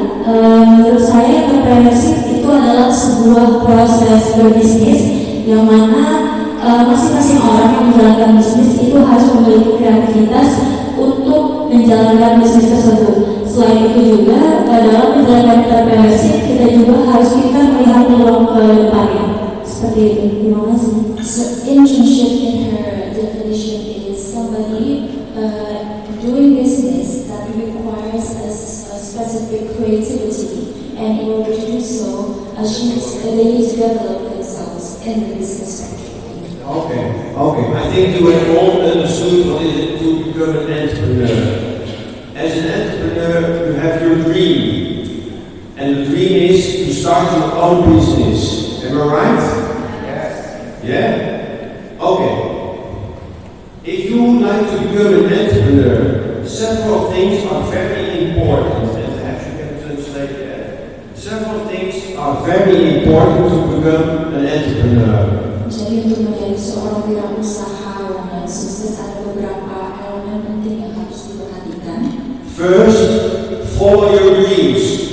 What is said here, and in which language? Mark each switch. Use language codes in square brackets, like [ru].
[id] Menurut saya entrepreneurship itu adalah sebuah proses berbisnis yang mana masing-masing orang yang menjalankan bisnis itu harus memiliki kreativitas untuk menjalankan bisnis tersebut. Selain itu juga dalam menjalankan entrepreneurship kita juga harus pintar melihat peluang ke depannya. Seperti itu. Terima kasih. [en] So internship in her definition is somebody doing business that requires a specific creativity, and in order to do so, they need to develop themselves in the business sector. Okay. I think you have all understood what it is to become an entrepreneur. As an entrepreneur, you have your dream. And the dream is to start your own business. Am I right? Yes. Yeah? Okay. If you would like to become an entrepreneur, several things are very important. And perhaps you can translate that. Several things are very important to become an entrepreneur. [id] Jadi untuk menjadi seorang wirausaha yang sukses ada beberapa elemen penting yang harus diperhatikan. [en] First, follow your dreams.